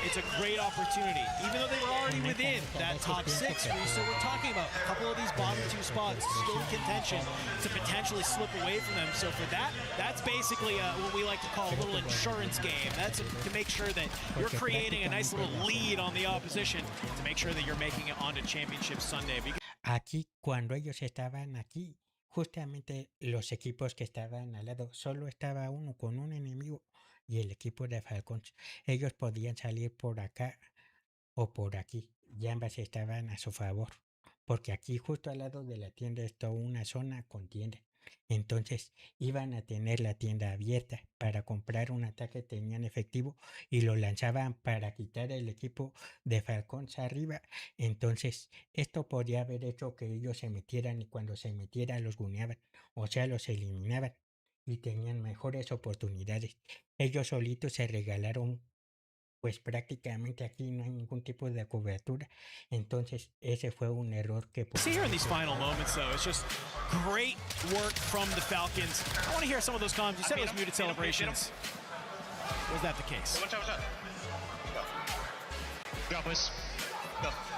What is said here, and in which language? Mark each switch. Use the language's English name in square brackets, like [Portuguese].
[English] It's a great opportunity. Even though they were already within that top 6, so we're talking about a couple of these bottom 2 spots still in contention to potentially slip away from them. So for that, that's basically what we like to call a little insurance game. That's to make sure that you're creating a nice little lead on the opposition to make sure that you're making it onto Championship Sunday. [Spanish] Aquí, cuando ellos estaban aquí, justamente los equipos que estaban al lado, solo estaba uno con un enemigo y el equipo de Falcons. Ellos podían salir por acá o por aquí, y ambas estaban a su favor, porque aquí justo al lado de la tienda está una zona con tienda. Entonces iban a tener la tienda abierta para comprar un ataque, tenían efectivo y lo lanzaban para quitar el equipo de Falcons arriba. Entonces esto podría haber hecho que ellos se metieran y cuando se metieran los guneaban, o sea, los eliminaban y tenían mejores oportunidades. Ellos solitos se regalaron, pues prácticamente aquí no hay ningún tipo de cobertura. Entonces ese fue un error que... [English] See here in these final moments though, it's just great work from the Falcons. I want to hear some of those comments. You said it was muted celebrations. Was that the case? Go, boys. Go.